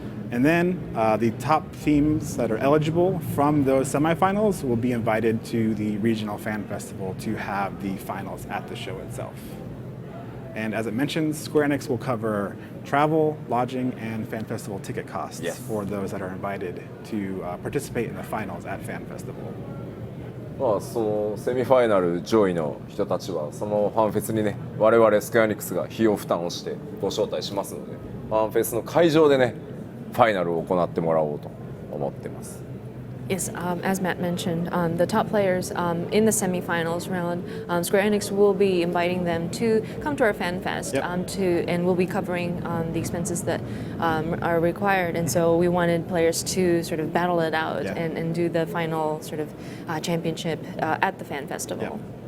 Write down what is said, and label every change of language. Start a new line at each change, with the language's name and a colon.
English: And then the top teams that are eligible from those semifinals will be invited to the regional fan festival to have the finals at the show itself. And as it mentions, Square Enix will cover travel, lodging, and fan festival ticket costs for those that are invited to participate in the finals at fan festival.
Japanese: そのセミファイナル上位の人たちはそのファンフェスにね我々スクエアエニックスが費用負担をしてご招待しますのでファンフェスの会場でねファイナルを行ってもらおうと思ってます。
English: Yes, as Matt mentioned, the top players in the semifinals round, Square Enix will be inviting them to come to our Fan Fest and we'll be covering the expenses that are required. And so we wanted players to sort of battle it out and do the final sort of championship at the Fan Festival.